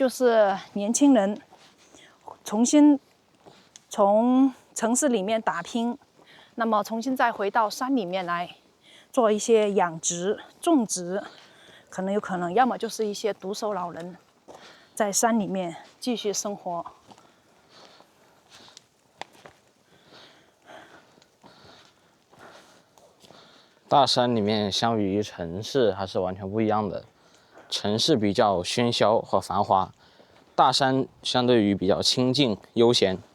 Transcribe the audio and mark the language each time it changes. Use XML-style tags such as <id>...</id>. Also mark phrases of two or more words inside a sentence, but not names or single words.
<zh>就是年輕人重新從城市裡面打拼，那麼重新再回到山裡面來做一些養殖、種植，有可能，要麼就是一些獨守老人在山裡面繼續生活。大山裡面相比於城市還是完全不一樣的，城市比較喧囂和繁華，大山相對於比較清靜悠閒，</zh>